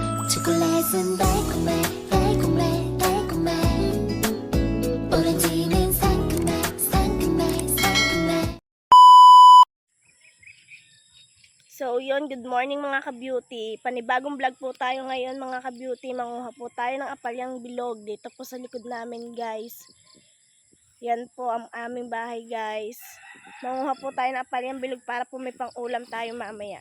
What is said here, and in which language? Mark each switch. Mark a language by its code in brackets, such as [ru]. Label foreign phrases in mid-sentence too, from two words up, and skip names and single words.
[ko] 초콜릿은 달콤해 달콤해 달콤해 오렌지는 상큼해 상큼해 상큼해. [tl] So yun, [en] good morning [tl] mga ka-beauty. Panibagong vlog po tayo ngayon mga ka-beauty. Manguha po tayo ng apalyang bilog dito po sa likod namin guys. Yan po ang aming bahay guys. Manguha po tayo ng apalyang bilog para po may pang ulam tayo mamaya.